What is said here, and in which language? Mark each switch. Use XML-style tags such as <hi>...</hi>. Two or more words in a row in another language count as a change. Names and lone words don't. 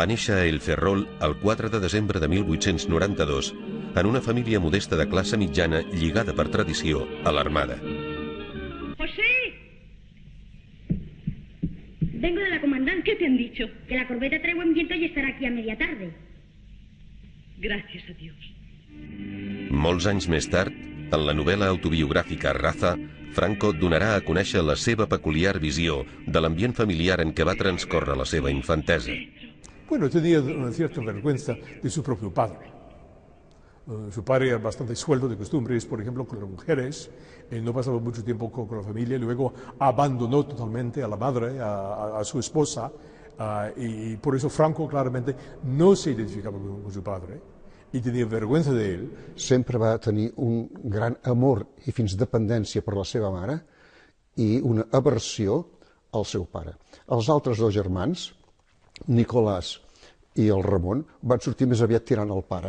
<ca>néixer a El Ferrol el 4 de desembre de 1892 en una família modesta de classe mitjana lligada per tradició a l'Armada.</ca> <es>¡José! Vengo de la comandante. ¿Qué te han dicho? Que la corbeta trae buen viento y estará aquí a media tarde. Gracias a Dios.</es> <ca>Molts anys més tard, en la novel·la autobiogràfica Raza, Franco donarà a conèixer la seva peculiar visió de l'ambient familiar en què va transcórrer la seva infantesa.</ca> <es>Bueno, tenía una cierta vergüenza de su propio padre. Su padre era bastante suelto de costumbres, por ejemplo, con las mujeres, no pasaba mucho tiempo con la familia, y luego abandonó totalmente a la madre, a su esposa, y por eso Franco claramente no se identificaba con su padre,</es> <ca>i tenia vergüenza d'ell. Sempre va tenir un gran amor i fins dependència per la seva mare i una aversió al seu pare. Els altres dos germans, Nicolás i el Ramon, van sortir més aviat tirant el pare.</ca>